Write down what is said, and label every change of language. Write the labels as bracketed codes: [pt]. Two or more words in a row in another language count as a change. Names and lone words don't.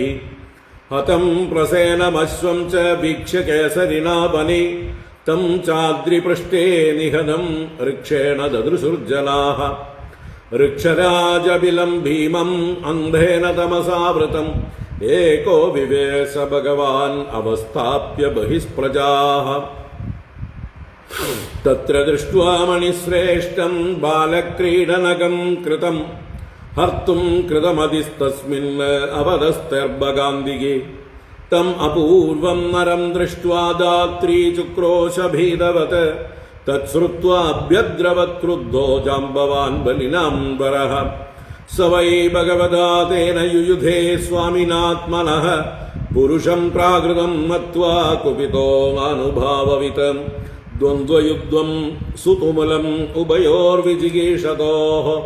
[sa] हतं प्रसेनमश्वं च वीक्ष्य केसरिणा वने तं चाद्रिपृष्ठे निहतं ऋक्षेण ददृशुर्जनाः. ऋक्षराजबिलं भीमम् अन्धेन तमसावृतम् एको विवेश भगवान् अवस्थाप्य बहिस्प्रजाः. തത്ര ദൃഷ്ട്വാ മണിശ്രേഷ്ഠം ബാലക്രീഡനകം കൃതം ഹർത്തും കൃതമതിസ്തസ്മിൻ അവതസ്തർഭഗാന്ധികേ തം അപൂർവം നരം ദൃഷ്ട്വാ ധാത്രീ ചുക്രോശഭീതവത് തത്ശ്രുത്വാഭ്യദ്രവത് ക്രുദ്ധോ ജാംബവാൻ ബലിനാംബരഃ സ വൈ ഭഗവതാ തേന യുയുധേ സ്വാമിനാത്മനഃ പുരുഷം പ്രാകൃതം മത്വാ കുപിതോ മാനുഭാവവിത് ദ്വന്ദ്വയുദ്ധം സുതുമുലം ഉഭയോർവിജിഗീഷതോഃ